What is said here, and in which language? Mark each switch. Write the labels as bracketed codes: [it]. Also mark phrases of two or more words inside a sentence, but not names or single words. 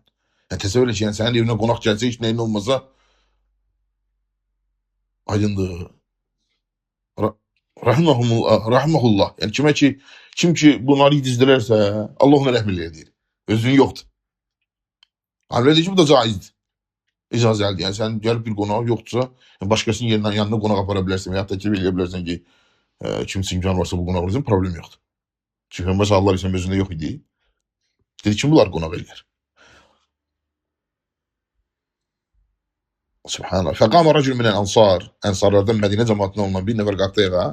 [az] Yani təsəvvür et, yani senin evine qonaq gəlsə hiç neyin olmasa aydındır. Rahmehullah. Yani kim ki bunları dizdilərsə Allah ona rəhmət eləyir. [tr] Özün yoktur. Hamle edici bu da caizdir. [az] İcazəlidir. Yani sen gəlib bir qonağı yoktursa, [tr] yani başkasının yerinden yanına [az] qonaq apara bilərsən və ya təklif edə bilərsən ki, kimsə imkan varsa bu qonaq olsun, problem yoxdur. Çünki Peyğəmbər [ar] صلى الله عليه وسلم [az] özündə yox idi. Dedi kim bunlar qonaq eləyər? Subhanallah. [ar] فقام رجل من الأنصار, [az] ensarlardan Mədinə cəmaatından olan bir nəfər qalxdı ayağa.